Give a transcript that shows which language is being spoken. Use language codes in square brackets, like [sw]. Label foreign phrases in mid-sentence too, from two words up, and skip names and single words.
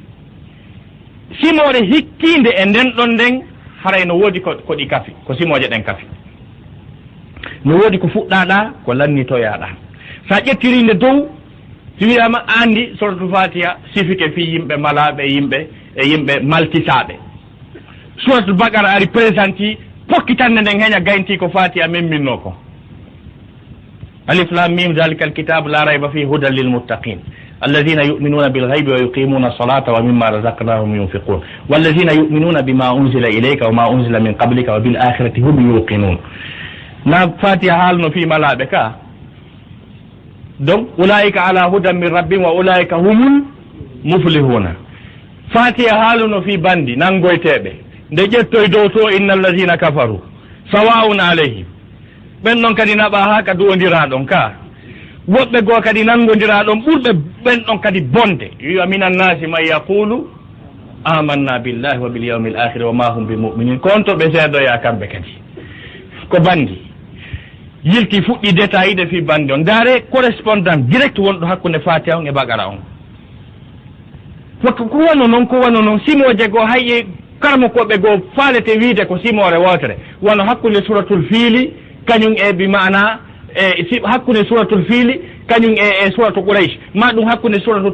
[ff] hikkinde e nden ɗon nden haray no woodi ko ɗi kafi ko simoje ɗen kafi no woodi ko fuɗɗaɗa ko lannitoyaɗa sa ƴettirinde dow si wiyama andi [ar] سورة الفاتحة [ff] sifike fi yimɓe malaɓe yimɓe malkisaɓe [ar] سورة البقرة [ff] ari présenti pokkitande nden heeña gaynti ko fatiha memminno ko [ar] الم ذلك الكتاب لا ريب فيه هدى للمتقين الذين يؤمنون بالغيب ويقيمون الصلاة ومما رزقناهم ينفقون والذين يؤمنون بما أنزل إليك وما أنزل من قبلك وبالآخرة هم يوقنون [ff] na fatiha haalno fi malaɓe ka donc [ar] أولئك على هدى من ربهم وأولئك هم المفلحون [ff] fatiha haaluno fi bandi nangoyteɓe nde ƴettoy dow to [ar] إن الذين كفروا سواء عليهم [ff] ɓen ɗon kadi naɓa ha ka duwodira ɗon ka woɓɓe goo kadi nangodira ɗon ɓurɓe ɓen ɗon kadi bonde wiwa [ar] من الناس من يقول آمنا بالله وباليوم الآخر وما هم بمؤمنين [ff] kon to ɓe seedoya kamɓe kadi ko bandi yilti fuɗɗi détaillide fi bandi on ndaare [fr] correspondant direct [ff] wonɗo hakkude fatiha on e bagara on ko wano noon simoje goo hayye karmo koɓe goo faalete wiide ko simore wotere wono hakkude [ar] سورة الفيل [ff] kañum e bi mana hakkude [ar] سورة الفيل [ff] kañum e [ar] سورة قريش [ff] ma ɗum hakkude suratul